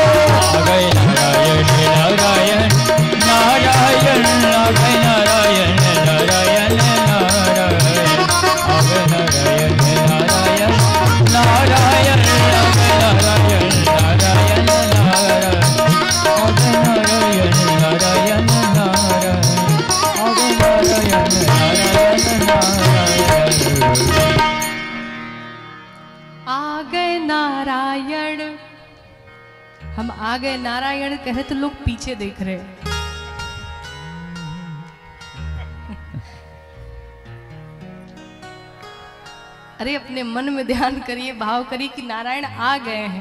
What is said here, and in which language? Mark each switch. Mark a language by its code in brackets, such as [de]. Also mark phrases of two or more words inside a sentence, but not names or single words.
[hi] आ गए नारायण नारायण नारायण, आ गए नारायण नारायण नारायण, आ गए नारायण नारायण नारायण, आ गए नारायण नारायण नारायण, आ गए नारायण नारायण नारायण, आ गए नारायण नारायण नारायण। आ गए नारायण। हम आ गए नारायण कहे तो लोग पीछे देख रहे हैं। अरे अपने मन में ध्यान करिए, भाव करिए कि नारायण आ गए हैं।